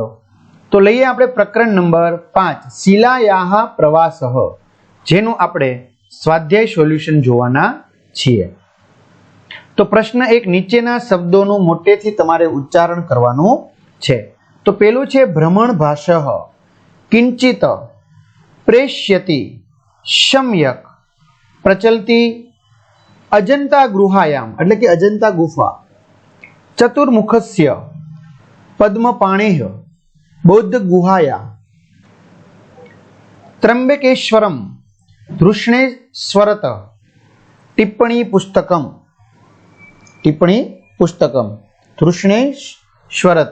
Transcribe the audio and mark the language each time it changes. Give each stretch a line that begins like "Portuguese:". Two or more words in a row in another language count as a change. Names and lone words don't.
Gujarati: તો લઈએ આપણે પ્રકરણ નંબર 5 શિલાયાહ પ્રવાસઃ, જેનું આપણે સ્વાધ્યાય સોલ્યુશન જોવાના છીએ। તો પ્રશ્ન 1, નીચેના શબ્દોનું મોટેથી તમારે ઉચ્ચારણ કરવાનું છે। તો પેલું છે
Sanskrit: भ्रमण भाषः, किंचित, प्रेष्यति, सम्यक, प्रचलती, अजंता गुहायाम
Gujarati: એટલે કે અજંતા ગુફા,
Sanskrit: चतुर्मुखस्य, पद्मपाणेह, बौद्ध गुहाया, त्रंबकेश्वरम, धृष्णेश्वरत, टिप्पणी पुस्तकम, धृष्णेश्वरत।